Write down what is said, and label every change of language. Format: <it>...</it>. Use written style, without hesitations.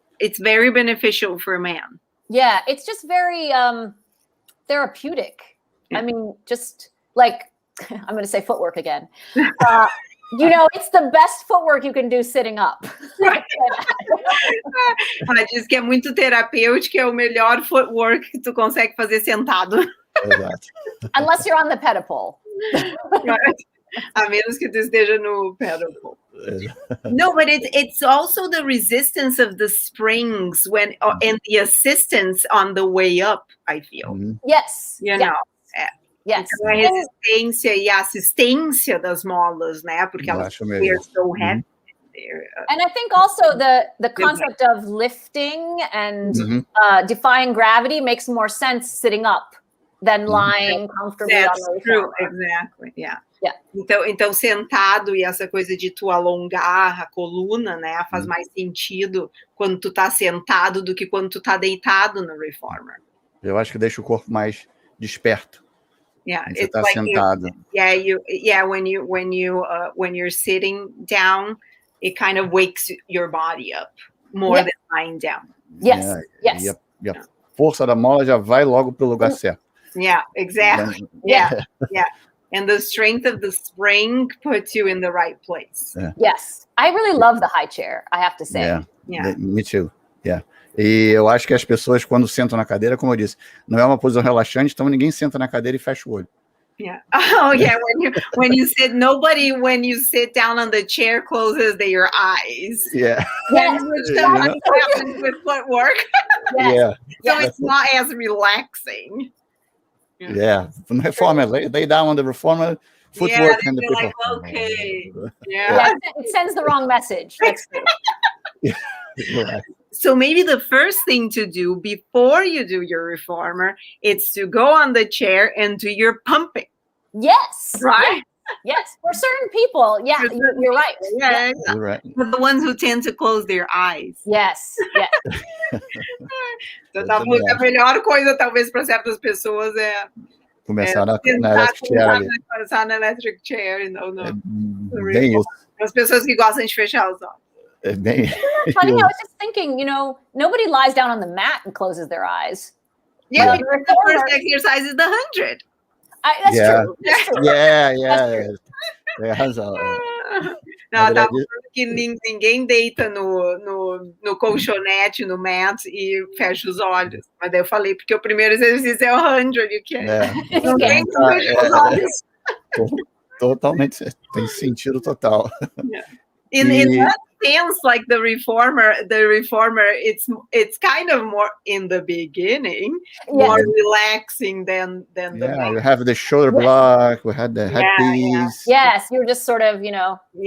<en>It's very beneficial for a man. Yeah, it's just very therapeutic. Yeah. I mean, just like, I'm going to say footwork again. It's the best footwork you can do sitting up.</en> <pt>Ela diz que é muito terapêutico, é o melhor footwork que tu consegue fazer sentado. Exato.</pt> <en>Unless you're on the pedal.</en> <pt>A menos que tu esteja no pedal.</pt> <en>No, but it's also the resistance of the springs and the assistance on the way up, I feel. Mm-hmm. Yes. You know. Yes.</en> <pt>Então, a resistência e a assistência das molas, né? Porque elas</pt> <en>are so heavy. And I think also the concept of lifting and defying gravity makes more sense sitting up than lying comfortably on the true, exactly, yeah.</en> <pt>Então, sentado e essa coisa de tu alongar a coluna, né, faz mais sentido quando tu tá sentado do que quando tu tá deitado no reformer. Eu acho que deixa o corpo mais desperto.</pt> <en>Yeah,</en> <pt>você tá sentado.</pt> <en>When you're sitting down, it kind of wakes your body up more than lying down. Yes, yes.</en> <pt>E a força da mola já vai logo pro lugar certo.</pt> <en>Yeah, exactly. Yeah. And the strength of the spring puts you in the right place. Yeah. Yes. I really love the high chair, I have to say. Yeah. Me too. Yeah.</en> <pt>E eu acho que as pessoas, quando sentam na cadeira, como eu disse, não é uma posição relaxante, então ninguém senta na cadeira e fecha o olho.</pt> <en>Yeah. Oh, yeah. When you sit down on the chair, closes their eyes. Yeah. Which happens with footwork. Yeah. So it's not as relaxing. Yeah. From the reformer, lay down on the reformer, footwork, and the people. Like, okay. Yeah. It sends the wrong message. That's true. Yeah. So maybe the first thing to do before you do your reformer is to go on the chair and do your pumping. Yes. Right? Yes. For certain people. Yeah, you're right. Yeah. You're right. For the ones who tend to close their eyes. Yes.</en> <pt>Então, a melhor coisa, talvez, para certas pessoas começar na electric chair ali. Começar na electric chair, não. Bem isso. As pessoas que gostam de fechar os olhos. Bem...</pt> <en>Funny, I was just thinking, nobody lies down on the mat and closes their eyes. Yeah, because the first exercise is the 100. That's true.</en> <pt>Yeah. Tem razão. Não, tá falando que ninguém deita no colchonete, no mat e fecha os olhos. Mas daí eu falei, porque o primeiro exercício é o 100, que ninguém fecha os olhos. Totalmente, tem sentido total.</pt> <en>In that sense, like the reformer, it's kind of more in the beginning, more relaxing than the back. You have the shoulder block, we had the headpiece. Yes, you're just sort of, Yep.</en>